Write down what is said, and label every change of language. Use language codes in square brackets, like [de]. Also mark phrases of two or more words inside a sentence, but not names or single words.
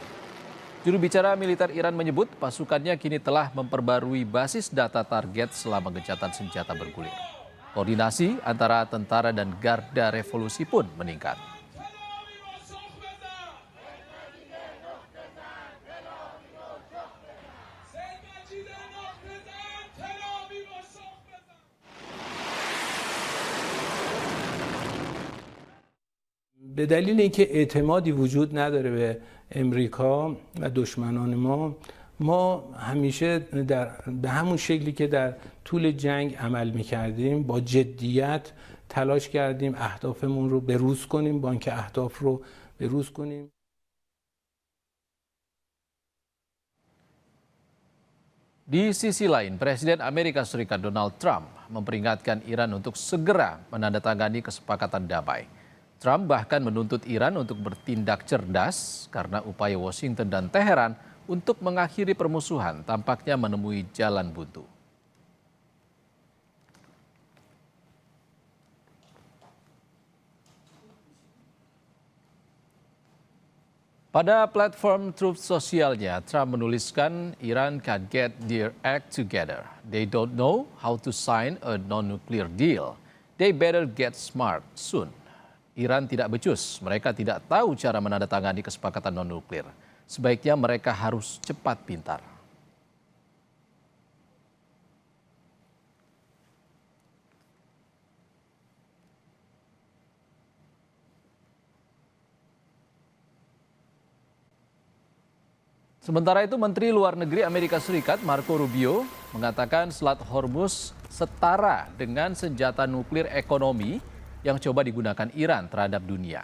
[id] Juru bicara militer Iran menyebut pasukannya kini telah memperbarui basis data target selama gencatan senjata bergulir. Koordinasi antara tentara dan Garda Revolusi pun meningkat. [fa] به دلیل اینکه اعتمادی وجود نداره به امریکا و دشمنان ما همیشه به همون شکلی که در طول جنگ عمل می‌کردیم با جدیت تلاش کردیم اهدافمون رو بروز کنیم، بانک اهداف رو بروز کنیم. [id] Di sisi lain, Presiden Amerika Serikat Donald Trump memperingatkan Iran untuk segera menandatangani kesepakatan damai. Trump bahkan menuntut Iran untuk bertindak cerdas karena upaya Washington dan Teheran untuk mengakhiri permusuhan tampaknya menemui jalan buntu. Pada platform Truth sosialnya, Trump menuliskan [en] Iran can get their act together. They don't know how to sign a non-nuclear deal. They better get smart soon. [id] Iran tidak becus, mereka tidak tahu cara menandatangani kesepakatan non-nuklir. Sebaiknya mereka harus cepat pintar. Sementara itu, Menteri Luar Negeri Amerika Serikat Marco Rubio mengatakan Selat Hormuz setara dengan senjata nuklir ekonomi yang coba digunakan Iran terhadap dunia.